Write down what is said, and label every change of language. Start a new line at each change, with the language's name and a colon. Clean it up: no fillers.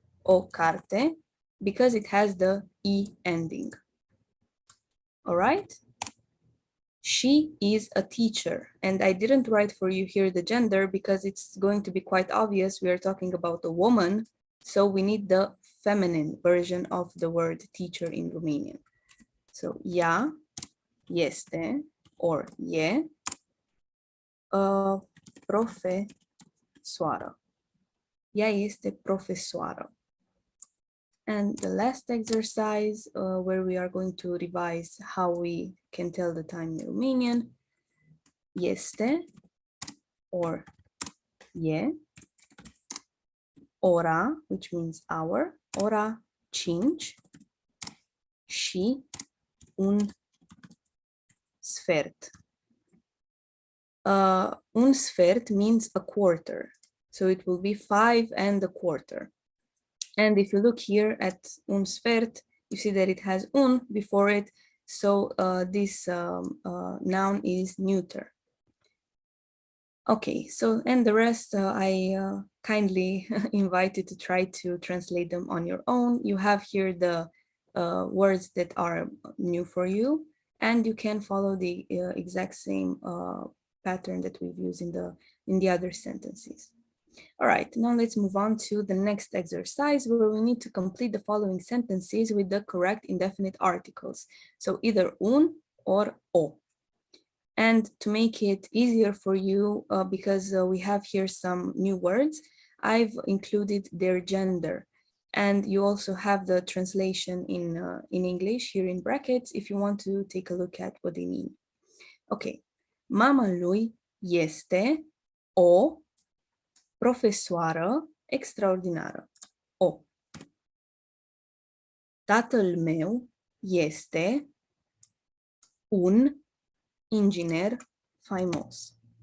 Romanian: O carte,
English: because it has the E ending. All right? She is a teacher, and I didn't write for you here the gender because it's going to be quite obvious. We are talking about a woman, so we need the feminine version of the word teacher in Romanian.
Romanian: So, ea este, or e, profesoară. Ea este profesoară.
English: And the last exercise where we are going to revise how we can tell the time in Romanian.
Romanian: Este, or e, ora,
English: which means hour,
Romanian: ora 5, și un sfert.
English: Un sfert means a quarter, so it will be 5 and a quarter. And if you look here at un sfert, you see that it has un before it, so this noun is neuter. Okay, so and the rest I kindly invite you to try to translate them on your own. You have here the words that are new for you, and you can follow the exact same pattern that we've used in the other sentences. All right, now let's move on to the next exercise where we need to complete the following sentences with the correct indefinite articles. So either un or o. And to make it easier for you, because we have here some new words, I've included their gender. And you also have the translation in English here in brackets if you want to take a look at what they mean.
Romanian: Okay, mama lui este o profesoară extraordinară. O. Tatăl meu este un inginer faimos.